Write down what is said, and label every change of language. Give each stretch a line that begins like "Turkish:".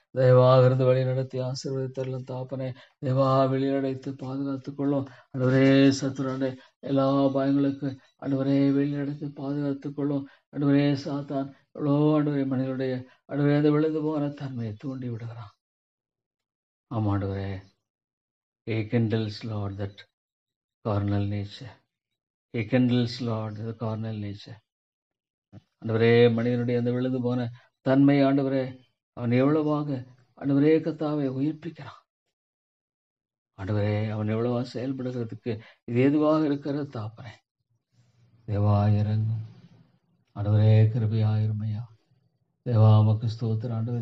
Tamil: தயவாக இருந்து வழி நடத்தி ஆசீர்வதித்தரலும் தாப்பனே. தேவா வெளிநடைத்து பாதுகாத்துக் கொள்ளும். ஆண்டவரே சத்துருடைய எல்லா பயங்களுக்கு ஆண்டவரே வெளிநடத்தி பாதுகாத்துக் கொள்ளும். ஆண்டவரே சாத்தான் எவ்வளோ ஆண்டவரே மனிதனுடைய ஆண்டவரே அந்த விழுந்து போன தன்மையை தூண்டி விடுகிறான்.
English: ஆமாண்டவரே he kindles Lord that carnal nature. He kindles Lord the carnal nature.
Tamil: ஆண்டவரே மனிதனுடைய அந்த விழுந்து போன தன்மை ஆண்டவரே அவன் எவ்வளவாக ஆண்டவரே கர்த்தாவை உயிர்ப்பிக்கிறான். ஆண்டவரே அவன் எவ்வளவா செயல்படுகிறதுக்கு இது ஏதுவாக இருக்கிறது தாப்பனே. தேவா இறங்கும். ஆண்டவரே கிருபையாயிருமையா. தேவா உமக்கு ஸ்தோத்திரம் ஆண்டவர்.